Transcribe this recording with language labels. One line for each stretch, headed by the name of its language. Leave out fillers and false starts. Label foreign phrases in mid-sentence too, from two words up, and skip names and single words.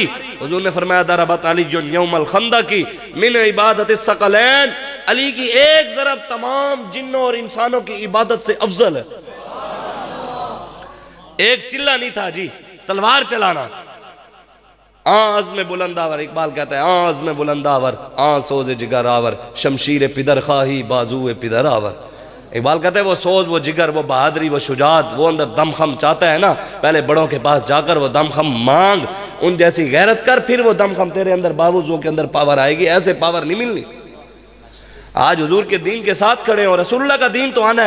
Urdu: حضور نے فرمایا
Arabic: ضربت علی یوم الخندق من عبادت الثقلین،
Urdu: علی کی ایک ضرب تمام جنوں اور انسانوں کی عبادت سے افضل ہے۔ ایک چلہ نہیں تھا جی، تلوار چلانا۔
Persian: عزم بلند آور،
Urdu: اقبال کہتا ہے
Persian: عزم بلند آور، سوز جگر آور، شمشیر پدر خواہی بازو پدر آور۔
Urdu: اقبال کہتا ہے وہ سوز، وہ جگر، وہ بہادری، وہ شجاعت، وہ اندر دم خم چاہتا ہے نا، پہلے بڑوں کے پاس جا کر وہ دم خم مانگ، ان جیسی غیرت کر، پھر وہ دم خم تیرے اندر باوزوں کے اندر پاور آئے گی، ایسے پاور نہیں ملنی۔ آج حضور کے دین کے ساتھ کھڑے ہیں اور رسول اللہ کا دین تو آنا ہے۔